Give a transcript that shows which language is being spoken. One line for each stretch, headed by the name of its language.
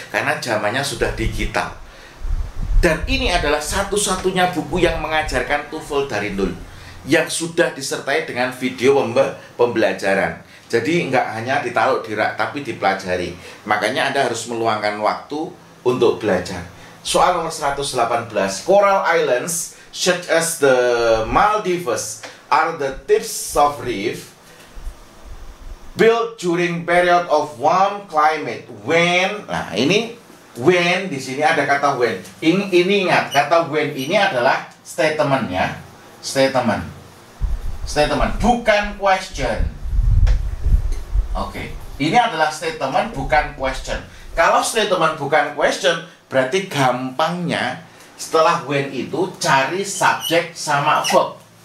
Indonesian: Karena zamannya sudah digital. Dan ini adalah satu-satunya buku yang mengajarkan TOEFL dari nol, yang sudah disertai dengan video pembelajaran. Jadi nggak hanya ditaruh di rak, tapi dipelajari. Makanya Anda harus meluangkan waktu untuk belajar. Soal nomor 118.
English: Coral islands such as the Maldives are the tips of reef built during period of warm climate when.
Indonesian: Nah, ini when, di sini ada kata when. Ini ingat, kata when ini adalah statement, ya. Statement, bukan question. Oke. Ini adalah statement, bukan question. Kalau statement bukan question, berarti gampangnya setelah when itu cari subjek sama verb.